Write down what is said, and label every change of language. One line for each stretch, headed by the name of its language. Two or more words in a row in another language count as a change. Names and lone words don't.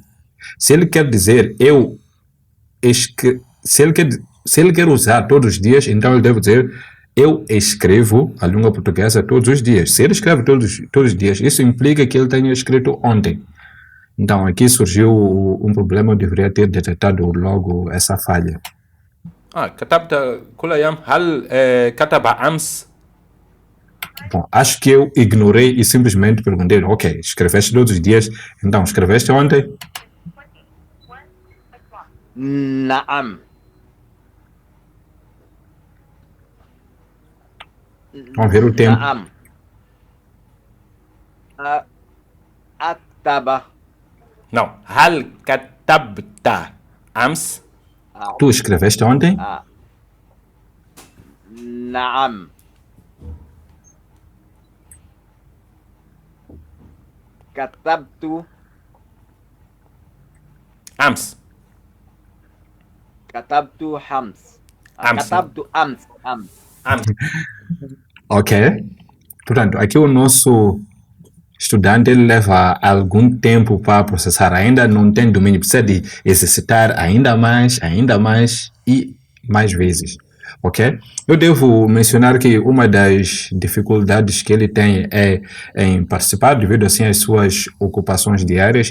Portuguese: Se ele quer dizer se ele quer usar todos os dias, então ele deve dizer eu escrevo a língua portuguesa todos os dias. Se ele escreve todos os dias, isso implica que ele tenha escrito ontem. Então aqui surgiu um problema, eu deveria ter detectado logo essa falha.
Arabic: كتبت كل أيام. هل كتب أمس؟
Portuguese: Bom, acho que eu ignorei e simplesmente perguntei, ok, escreveste todos os dias, então escreveste ontem?
Arabic: نعم.
Portuguese: Vamos ver o tempo.
Arabic: نعم. أكتب. não. هل كتبت أمس؟
Portuguese: Tu escreveste ontem?
Arabic: نعم. كتبت أمس. كتبت أمس. كتبت أمس. أمس.
Portuguese: Ok. Portanto, aqui o nosso estudante ele leva algum tempo para processar, ainda não tem domínio, precisa de exercitar ainda mais e mais vezes. Ok? Eu devo mencionar que uma das dificuldades que ele tem é em participar, devido assim às suas ocupações diárias.